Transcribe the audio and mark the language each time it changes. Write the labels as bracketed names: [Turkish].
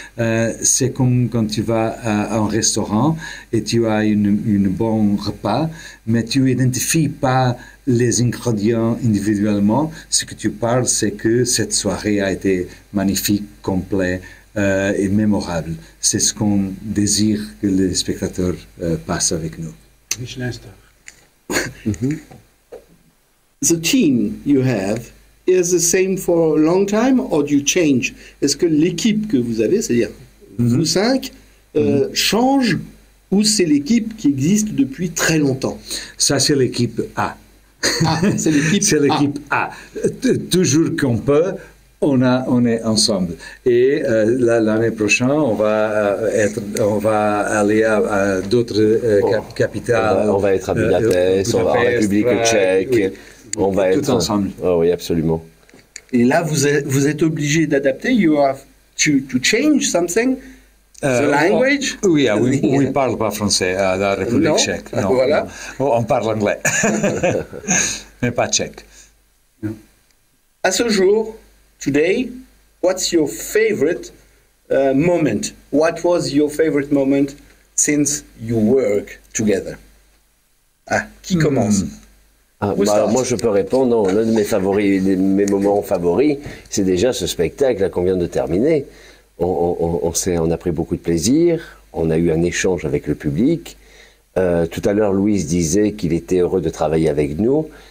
[French] C'est comme quand tu vas à un restaurant et tu as une bon repas, mais tu n'identifies pas les ingrédients individuellement. Ce que tu parles, c'est que cette soirée a été magnifique, complète et mémorable. C'est ce qu'on désire que les spectateurs passent avec nous. [English] Michelin star. The team you have is the same for a long time or do you change? [French] Est-ce que l'équipe que vous avez, c'est-à-dire vous cinq, change ou c'est l'équipe qui existe depuis très longtemps? Ça, c'est l'équipe A. Ah, c'est l'équipe C'est l'équipe A. Toujours qu'on peut, on est ensemble. Et l'année prochaine, on va aller à d'autres capitales. On va être à Budapest, en République tchèque. Oui, on va tout être ensemble. Oh, oui, absolument. Et là, vous êtes obligé d'adapter. [English] You have to change something. The language. [French] Oui, on ne parle pas français à la République Non. tchèque. Voilà. Non. On parle anglais, mais pas tchèque. À ce jour, [English] today, what's your favorite moment? What was your favorite moment since you work together? [French] Ah, qui commence? Ah, Où bah, ça? alors moi, je peux répondre. Non, l'un de mes moments favoris, c'est déjà ce spectacle là qu'on vient de terminer. On a pris beaucoup de plaisir. On a eu un échange avec le public. Tout à l'heure, Louise disait qu'il était heureux de travailler avec nous.